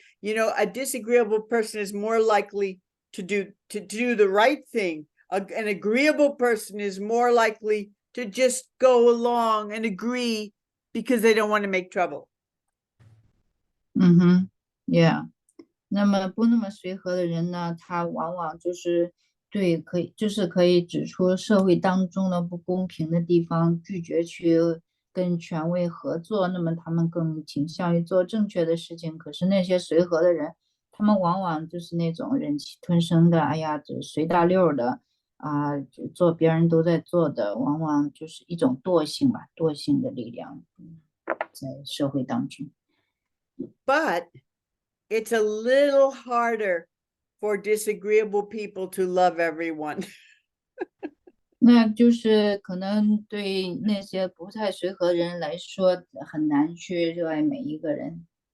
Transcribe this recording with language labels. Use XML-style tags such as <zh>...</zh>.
<en>A disagreeable person is more likely to do the right thing. An agreeable person is more likely to just go along and agree because they don't want to make trouble.</en> <zh>Yeah， 那么不那么随和的人呢，他往往就是对，可以，就是可以指出社会当中的不公平的地方，拒绝去跟权威合作，那么他们更倾向于做正确的事情。可是那些随和的人，他们往往就是那种忍气吞声的，哎呀，这随大溜儿的啊，就做别人都在做的，往往就是一种惰性吧，惰性的力量，在社会当中。</zh> <en>But it's a little harder for disagreeable people to love everyone.</en> <zh>那就是可能对那些不太随和的人来说，很难去热爱每一个人。</zh>